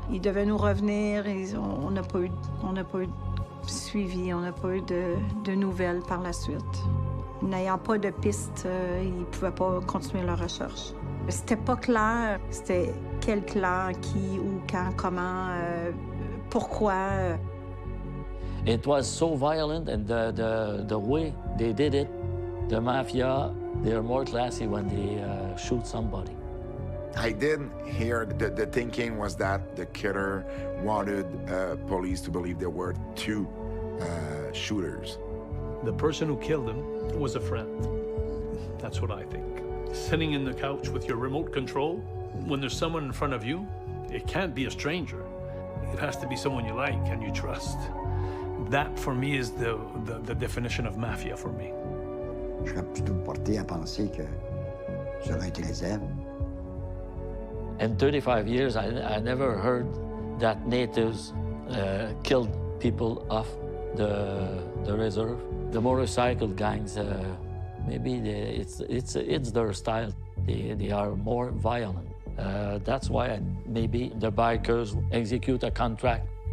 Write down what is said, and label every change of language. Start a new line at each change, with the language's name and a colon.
French: Ils devaient nous revenir, on n'a pas eu de suivi, on n'a pas eu de nouvelles par la suite. N'ayant pas de pistes, ils ne pouvaient pas continuer leur recherche. C'était pas clair, c'était quel clan, qui, où, quand, comment, pourquoi.
English: It was so violent, and the way they did it, the mafia, they're more classy when they shoot somebody. I didn't hear the thinking was that the killer wanted police to believe there were two shooters. The person who killed him was a friend. That's what I think. Sitting in the couch with your remote control, when there's someone in front of you, it can't be a stranger. It has to be someone you like and you trust. That, for me, is the definition of mafia for me.
French: Je serais plutôt porté à penser que ça aurait été les ailes.
English: In 35 years, I never heard that natives killed people off the reserve. The motorcycle gangs, maybe it's their style. They are more violent. That's why maybe the bikers execute a contract.